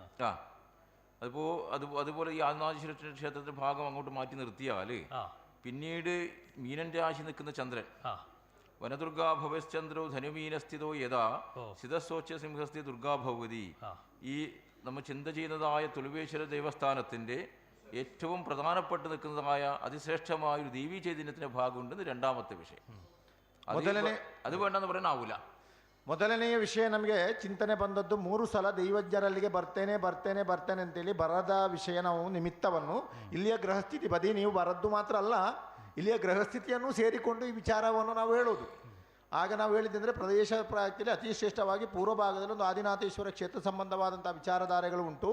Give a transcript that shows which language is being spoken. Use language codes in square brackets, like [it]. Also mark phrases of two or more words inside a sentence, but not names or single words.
[ml] അതുപോലെ ഈ ആദിനാഥേശ്വര ക്ഷേത്രത്തിന്റെ ഭാഗം അങ്ങോട്ട് മാറ്റി നിർത്തിയാൽ പിന്നീട് മീനൻ രാശി നിൽക്കുന്ന ചന്ദ്രൻ, [sa] വനദുർഗാ ഭവശ്ചന്ദ്രോ ധനുമീനസ്ഥിതോ യഥാ സിതസോച്യ സിംഹസ്ഥി ദുർഗാ ഭഗവതി, [ml] ഈ നമ്മൾ ചിന്ത ചെയ്യുന്നതായ തുളുവേശ്വര ദേവസ്ഥാനത്തിന്റെ ഏറ്റവും പ്രധാനപ്പെട്ട് നിൽക്കുന്നതായ അതിശ്രേഷ്ഠമായ ഒരു ദേവീ ചൈതന്യത്തിന്റെ ഭാഗമുണ്ടെന്ന് രണ്ടാമത്തെ വിഷയം. അത് വേണ്ടെന്ന് പറയാനാവൂല. [kn] ಮೊದಲನೆಯ ವಿಷಯ ನಮಗೆ ಚಿಂತನೆ ಬಂದದ್ದು 3 ಸಲ ದೈವಜ್ಞರಲ್ಲಿಗೆ ಬರ್ತೇನೆ ಅಂತೇಳಿ ಬರದ ವಿಷಯ ನಾವು ನಿಮಿತ್ತವನ್ನು ಇಲ್ಲಿಯ ಗ್ರಹಸ್ಥಿತಿ ಬದಿ ನೀವು ಬರದ್ದು ಮಾತ್ರ ಅಲ್ಲ, ಇಲ್ಲಿಯ ಗ್ರಹಸ್ಥಿತಿಯನ್ನು ಸೇರಿಕೊಂಡು ಈ ವಿಚಾರವನ್ನು ನಾವು ಹೇಳೋದು. ಆಗ ನಾವು ಹೇಳಿದ್ದೆಂದರೆ ಪ್ರದೇಶ ಪ್ರಾಯದಲ್ಲಿ ಅತಿ ಶ್ರೇಷ್ಠವಾಗಿ ಪೂರ್ವ ಭಾಗದಲ್ಲಿ ಒಂದು ಆದಿನಾಥೇಶ್ವರ ಕ್ಷೇತ್ರ ಸಂಬಂಧವಾದಂಥ ವಿಚಾರಧಾರೆಗಳು ಉಂಟು.